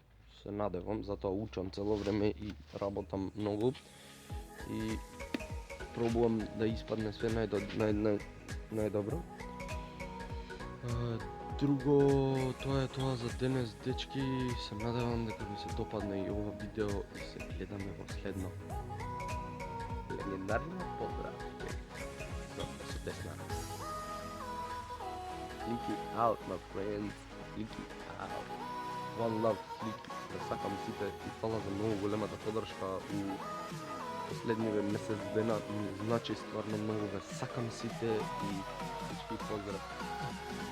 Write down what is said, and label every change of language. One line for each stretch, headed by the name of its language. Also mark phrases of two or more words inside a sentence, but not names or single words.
Macedonian: Се надевам, затоа учам цело време и работам многу и пробувам да испадне све најдобро. Друго, тоа е тоа за денес, дечки. Се надевам дека ви се допадне и ова видео и се гледаме во следно легендарно поздравки. Со тесна.
English: Flicky out, my friends. Flicky out. One love, Flicky.
Macedonian: Да сакам сите и фала за многу големата подршка у последниве месец дена. Значи стварно многу ве сакам сите и всички поздрав.